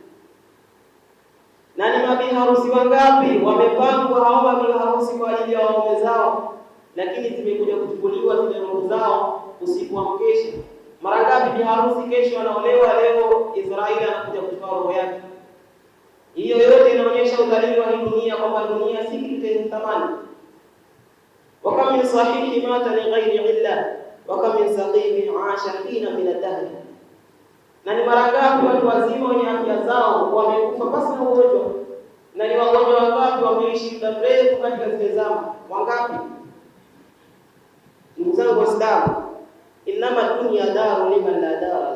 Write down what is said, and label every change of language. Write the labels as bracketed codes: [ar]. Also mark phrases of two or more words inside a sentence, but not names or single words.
[sw] Na ni mabi harusi wangapi wamepangwa hao mabi harusi kwa ajili ya waume zao, lakini zimekuja kuchukuliwa zile roho zao usiku wa mkesha. Mara ngapi bi harusi kesho anaolewa, leo Israeli anakuja kuchukua roho yake. Hiyo yote inaonyesha udhalili wa dunia, kwamba dunia si kitu chenye thamani. [ar] وكم من صحيح مات ل غير علة و كم من سقيم عاش حينا من الدهر. [sw] Na ni mara ngapi watu wazima wenye afya zao wamekufa basi na ugonjwa, na ni wagonjwa wangapi wameishi muda mrefu katika zile zama, wangapi? Ndugu zangu Waislamu, [ar] إنما دنيا دار لمن لا دار.